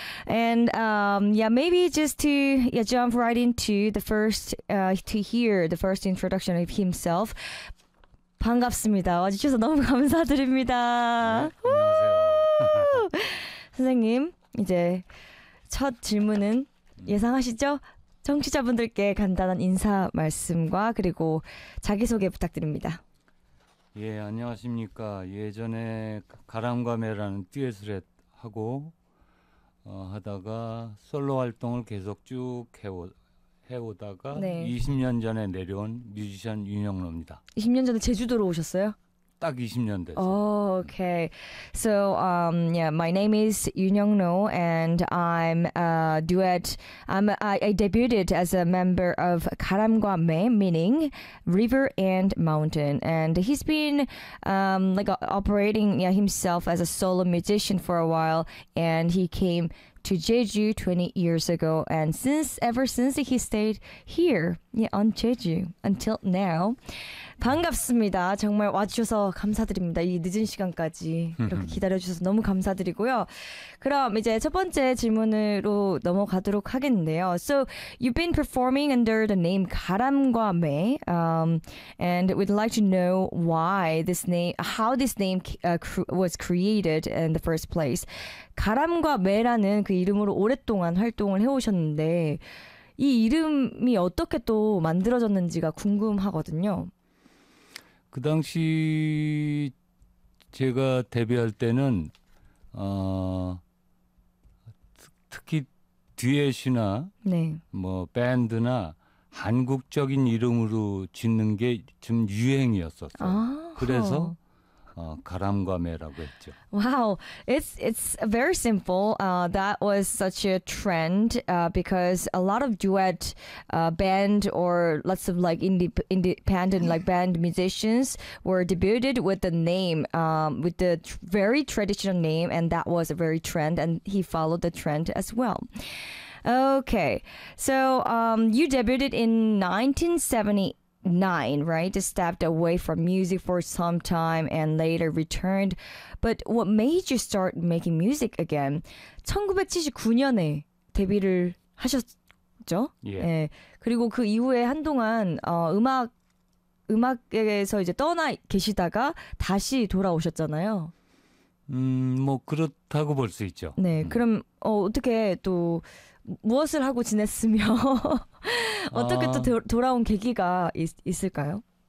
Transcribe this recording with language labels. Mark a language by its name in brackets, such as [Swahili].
[English] And maybe just to jump right into the first, to hear the first introduction of himself. [Korean] 반갑습니다. 와주셔서 너무 감사드립니다. 안녕하세요. 선생님, 이제 첫 질문은 예상하시죠? 청취자분들께 간단한 인사 말씀과 그리고 자기소개 부탁드립니다. 예, 안녕하십니까. 예전에 가람과매라는 듀엣을 하고 하다가 솔로 활동을 계속 쭉 해오다가 네. 20년 전에 내려온 뮤지션 윤영로입니다. 20년 전에 제주도로 오셨어요? 딱 20년 됐어요. [English] Oh, okay. So, my name is Yoon Young-no and I'm a duet. I debuted as a member of 가람과 매, meaning river and mountain. And he's been operating himself as a solo musician for a while, and he came to Jeju 20 years ago, and ever since he stayed here on Jeju until now. [Korean] 반갑습니다. 정말 와주셔서 감사드립니다. 이 늦은 시간까지 이렇게 기다려주셔서 너무 감사드리고요. 그럼 이제 첫 번째 질문으로 넘어가도록 하겠는데요. [English] So you've been performing under the name 가람과 매, and we'd like to know why this name, how this name was created in the first place. [Korean] 가람과 매라는 그 이름으로 오랫동안 활동을 해오셨는데 이 이름이 어떻게 또 만들어졌는지가 궁금하거든요. 그 당시 제가 데뷔할 때는 특히 듀엣이나 네. 뭐 밴드나 한국적인 이름으로 짓는 게 좀 유행이었었어요. 아, 그래서 가람과 매라고 했죠. [English] Wow, it's very simple. That was such a trend because a lot of duet band or lots of like independent like band musicians were debuted with the name with the very traditional name, and that was a very trend. And he followed the trend as well. Okay, so you debuted in 1978. Nine, right? Just stepped away from music for some time and later returned. But what made you start making music again? [Korean] 1979년에 데뷔를 하셨죠? 예. [English] Yeah. [Korean] 네. 그리고 그 이후에 한동안 음악에서 이제 떠나 계시다가 다시 돌아오셨잖아요. 뭐 그렇다고 볼 수 있죠. 네. 그럼 어떻게 또 무엇을 하고 지냈으며 어떻게 또 돌아온 계기가 있을까요?